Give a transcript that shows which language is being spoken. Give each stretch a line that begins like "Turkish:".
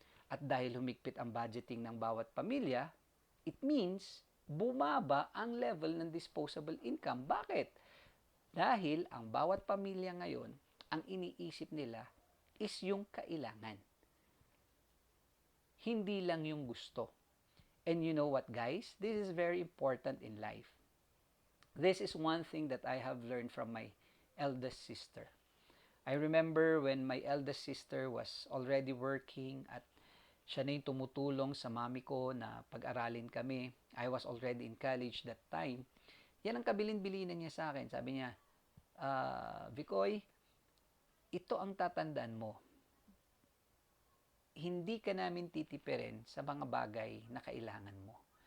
Filipino: At dahil humigpit ang budgeting ng bawat pamilya,
English: it means
Filipino: bumaba ang level ng disposable income. Bakit? Dahil ang bawat pamilya ngayon, ang iniisip nila is yung kailangan. Hindi lang yung gusto.
English: And you know what, guys? This is very important in life. This is one thing that I have learned from my eldest sister. I remember when my eldest sister was already working
Filipino: at siya na yung tumutulong sa mami ko na pag-aralin kami.
English: I was already in college that time.
Filipino: Yan ang kabilin-bilinan niya sa akin. Sabi niya, Vicoy, ito ang tatandaan mo. Hindi ka namin titipirin sa mga bagay na kailangan mo.